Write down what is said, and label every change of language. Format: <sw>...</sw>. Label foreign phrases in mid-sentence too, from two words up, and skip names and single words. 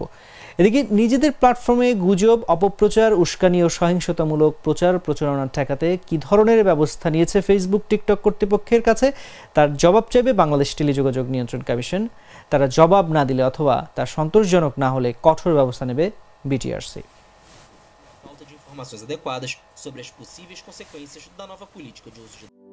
<bn>এদিকে নিজেদের প্ল্যাটফর্মে গুজব, অপপ্রচার, উস্কানি ও সহিংসতামূলক প্রচারণা ঠেকাতে কি ধরনের ব্যবস্থা নিয়েছে ফেসবুক টিকটক কর্তৃপক্ষের কাছে তার জবাব চাইবে বাংলাদেশ টেলিযোগাযোগ নিয়ন্ত্রণ কমিশন। তারা জবাব না দিলে অথবা তা সন্তোষজনক না হলে কঠোর ব্যবস্থা নেবে বিটিআরসি।</bn> <pt>Informações adequadas sobre as possíveis consequências da nova política de uso de</pt>